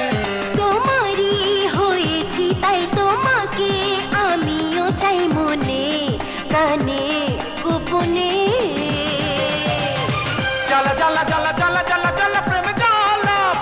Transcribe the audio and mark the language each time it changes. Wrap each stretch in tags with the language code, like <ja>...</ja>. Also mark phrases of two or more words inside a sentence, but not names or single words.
<bn>তোমারই হয়েছি তাই তোমাকে আমিও চাই মনে প্রাণে গোপনে</bn> <hi>जला जला जला जला जला जला प्रेम जाला</hi>